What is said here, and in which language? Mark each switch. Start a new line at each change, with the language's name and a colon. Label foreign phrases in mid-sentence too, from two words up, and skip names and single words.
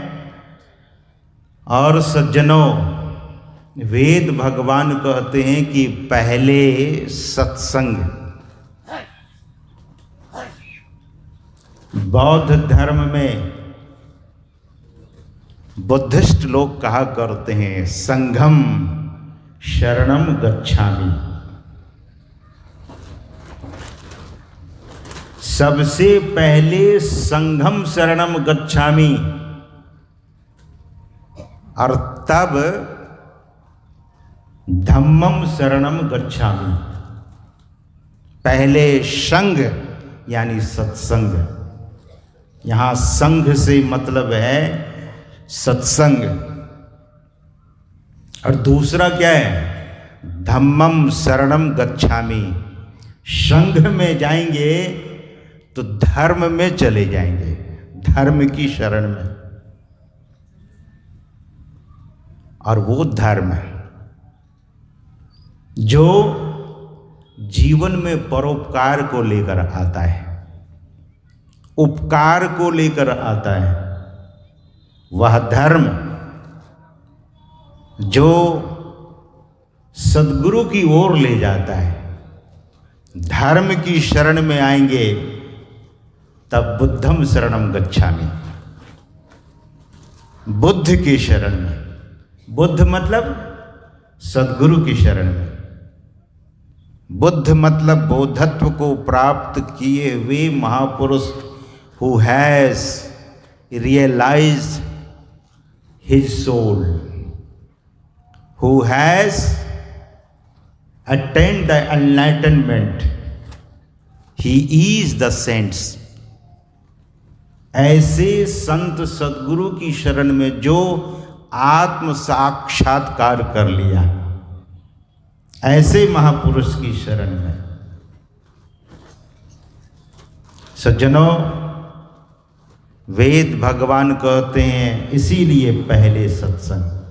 Hindi: और सज्जनों, वेद भगवान कहते हैं कि पहले सत्संग। बौद्ध धर्म में बुद्धिस्ट लोग कहा करते हैं
Pali: संघम शरणम गच्छामि।
Hindi: सबसे पहले
Pali: संघम शरणम गच्छामि
Hindi: और तब
Pali: धम्मम शरणम गच्छामि।
Hindi: पहले संघ यानी सत्संग। यहाँ संघ से मतलब है सत्संग। और दूसरा क्या है?
Pali: धम्मम शरणम गच्छामि।
Hindi: संघ में जाएंगे तो धर्म में चले जाएंगे, धर्म की शरण में। और वो धर्म जो जीवन में परोपकार को लेकर आता है, उपकार को लेकर आता है, वह धर्म जो सद्गुरु की ओर ले जाता है। धर्म की शरण में आएंगे तब
Pali: बुद्धम शरणम गच्छामि।
Hindi: बुद्ध की शरण में, बुद्ध मतलब सद्गुरु की शरण में। बुद्ध मतलब बोधत्व को प्राप्त किए हुए महापुरुष,
English: who has realized his soul, who has attained the enlightenment, he is the saints.
Hindi: ऐसे संत सद्गुरु की शरण में जो आत्म साक्षात्कार कर लिया, ऐसे महापुरुष की शरण में। सज्जनों, वेद भगवान कहते हैं, इसीलिए पहले सत्संग।